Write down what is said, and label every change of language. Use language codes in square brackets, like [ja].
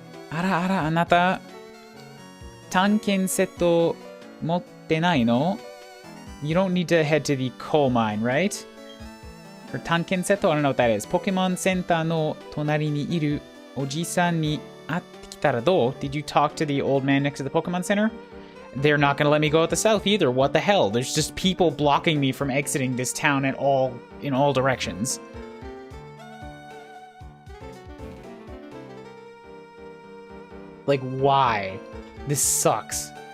[ja] Ara, あなた、探検セット持ってないの？ [en] You don't need to head to the coal mine, right? For 探検セット? I don't know what that is. [ja] ポケモンセンターの隣にいるおじさんに会ってきたらどう? [en] Did you talk to the old man next to the Pokemon Center? They're not gonna let me go out the south either. What the hell? There's just people blocking me from exiting this town in all directions. Like, why? This sucks.